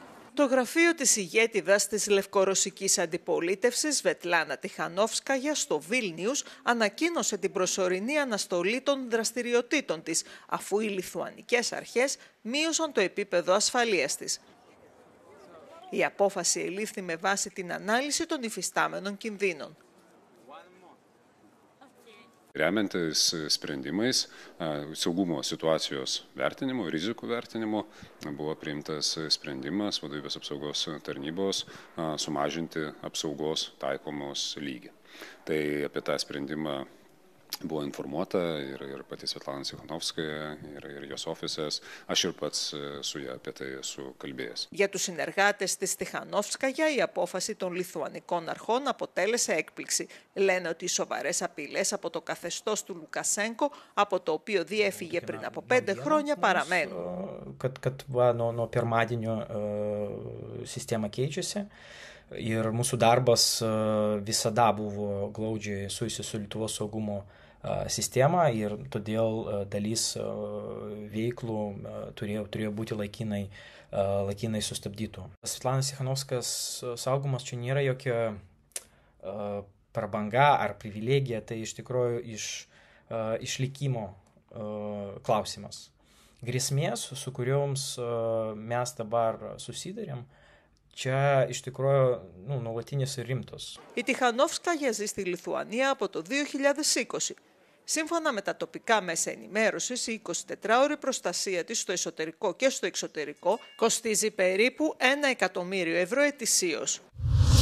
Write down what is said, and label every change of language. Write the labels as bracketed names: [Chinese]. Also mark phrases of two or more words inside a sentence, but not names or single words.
[Greek] Το γραφείο της ηγέτιδας της λευκορωσικής αντιπολίτευσης, Σβετλάνα Τιχανόφσκαγια, στο Βίλνιους, ανακοίνωσε την προσωρινή αναστολή των δραστηριοτήτων της, αφού οι λιθουανικές αρχές μείωσαν το επίπεδο ασφαλείας της. Η απόφαση ελήφθη με βάση την ανάλυση των υφιστάμενων κινδύνων. [Lithuanian] Remiantis sprendimais, saugumo situacijos vertinimo, rizikų vertinimo, buvo priimtas sprendimas vadovybės apsaugos tarnybos sumažinti apsaugos taikomos lygį. Tai apie tą sprendimą buvo informuota ir pati Svetlana Tsikhanovskaja ir jos ofisas. Aš ir pats su ja apie tai esu kalbėjęs. [Greek] Για τους συνεργάτες της Τιχανόφσκαγια, η απόφαση των λιθουανικών αρχών αποτέλεσε έκπληξη. Λένε ότι οι σοβαρές απειλές από το καθεστώς του Λουκασένκο, από το οποίο διέφυγε πριν από 5 χρόνια, παραμένουν. [Lithuanian] Kad nuo pirmadienio sistema keičiasi. Ir mūsų darbas visada buvo glaudžiai susijęs su Lietuvos saugumo sistema ir todėl dalis veiklų turėjo būti laikinai sustabdytų. Svetlanos Tsikhanovskajos saugumas čia nėra jokia prabanga ar privilegija, tai iš tikrųjų išlikimo klausimas. Grėsmės, su kurioms mes dabar susidarėm, čia iš tikrųjų nuolatinės ir rimtos. [Greek] Η Τιχανόφσκαγια ζει στη Λιθουανία από το 2020. Σύμφωνα με τα τοπικά μέσα ενημέρωσης, η 24ωρη προστασία της στο εσωτερικό και στο εξωτερικό κοστίζει περίπου 1 εκατομμύριο ευρώ ετησίως.